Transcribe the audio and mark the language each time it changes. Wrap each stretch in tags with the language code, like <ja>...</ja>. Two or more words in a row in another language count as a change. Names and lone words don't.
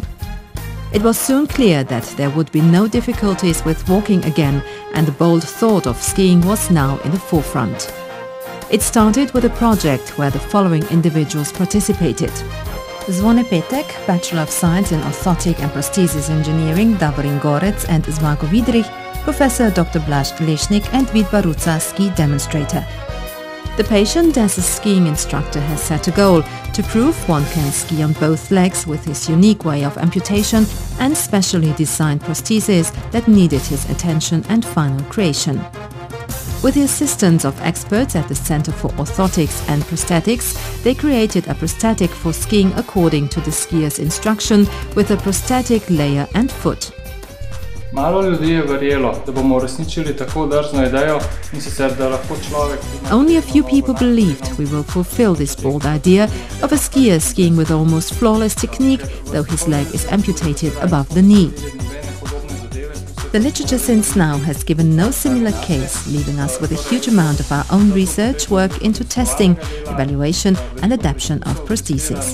<en>It was soon clear that there would be no difficulties with walking again, and the bold thought of skiing was now in the forefront. It started with a project where the following individuals participated: Zvone Petek, Bachelor of Science in Orthotic and Prosthesis Engineering, Davorin Gorec and Zmago Vidrich, Professor Dr. Blaž Lešnik and Vid Baruca, ski demonstrator. The patient, as a skiing instructor, has set a goal to prove one can ski on both legs with his unique way of amputation and specially designed prostheses that needed his attention and final creation. With the assistance of experts at the Center for Orthotics and Prosthetics, they created a prosthetic for skiing according to the skier's instruction with a prosthetic layer and foot.</en> <sl>Malo ljudi je verjelo, da bomo uresničili tako drzno idejo in sicer da lahko človek...</sl> <en>Only a few people believed we will fulfill this bold idea of a skier skiing with almost flawless technique, though his leg is amputated above the knee. The literature since now has given no similar case, leaving us with a huge amount of our own research work into testing, evaluation and adaptation of prostheses.</en>